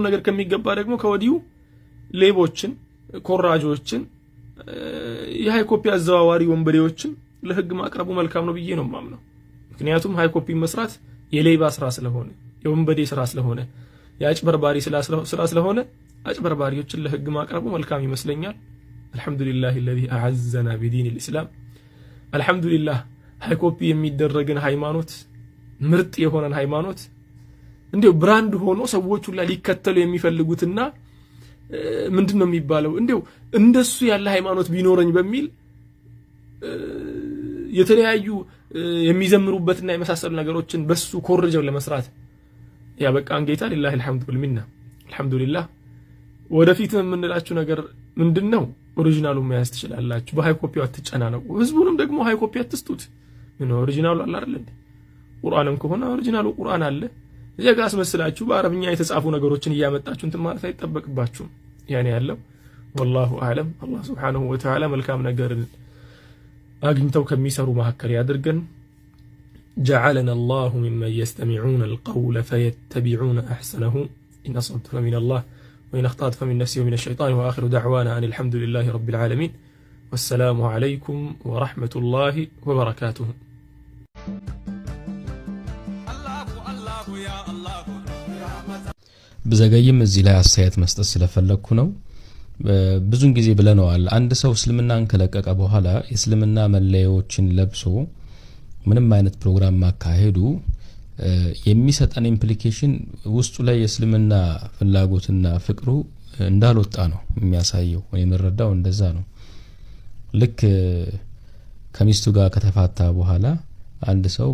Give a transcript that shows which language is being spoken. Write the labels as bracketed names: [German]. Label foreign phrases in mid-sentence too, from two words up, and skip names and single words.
[Amharic] ነገር ከሚገባ ደግሞ ከወዲሁ ሌቦችን ኮራጆችን የሃይ ኮፒ አዘዋዋሪ ወንበዴዎችን ለህግ ማቅረቡ መልካም ነው ብዬ ነው ማምነው ምክንያቱም ሃይ ኮፒ መስራት የሌባ ስራ ስለሆነ የወንበዴ ስራ ስለሆነ ያጭበርባሪ ስራ ስለሆነ አጭበርባሪዎችን ለህግ ማቅረቡ መልካም ይመስለኛል አልহামዱሊላህ [Arabic] الذي اعزنا بدين الاسلام [Amharic] አልহামዱሊላህ ሃይ ኮፒ የሚደረግን ሃይማኖት ምርጥ የሆነን ሃይማኖት እንዴው ብራንድ ሆኖ ሰዎች ሁሉ ሊከተሉ የሚፈልጉትና ምንድነው የሚባለው እንዴው እንደሱ ያለ ሃይማኖት ቢኖርኝ በሚል የተለያዩ የሚዘምሩበትና የመሳሰሉ ነገሮችን በሱ ኮርጀው ለመስራት ያበቃን ጌታ ሊላሂ [Arabic] الحمد والمنه الحمدلله [Amharic] ወደፊት የምንላችሁ ነገር ምንድነው ኦሪጂናሉ መያዝ ትችላላችሁ በሃይ ኮፒው አትጨናነቁ ህዝቡንም ደግሞ ሃይ ኮፒ አትስጡት ምን ኦሪጂናሉ አለ አይደል ቁርአንም ከሆነ ኦሪጂናሉ ቁርአን አለ እዚያ ጋር አስመስላችሁ በአረብኛ የተጻፉ ነገሮችን እያመጣችሁ እንት ማለት አይተበቅባችሁም ያኔ ያለው [Arabic] والله اعلم الله سبحانه وتعالى [Amharic] መልካም ነገር አግኝተው ከሚሰሩ መሐከር ያድርገን [Arabic] جعلنا الله ممن يستمعون القول فيتبعون احسنه ان صبت فمن الله وإن أخطأت فمن نفسي ومن الشيطان وآخر دعوانا أن الحمد لله رب العالمين والسلام عليكم ورحمة الله وبركاته [Amharic] بزغيم እዚህ ላይ አስተያየት መስጠት ስለፈለኩ ነው ብዙን ጊዜ ብለናል አንድ ሰው እስልምናን ከለቀቀ በኋላ እስልምና መለያዎችን ለብሶ ምንም አይነት ፕሮግራም ማካሄዱ የሚሰጠን ኢምፕሊኬሽን ውስጡ ላይ የእስልምና ፍላጎትና ፍቅሩ እንዳልወጣ ነው የሚያሳየው ወይ መረዳው እንደዛ ነው ልክ ከሚስቱ ጋር ከተፋታ በኋላ አንድ ሰው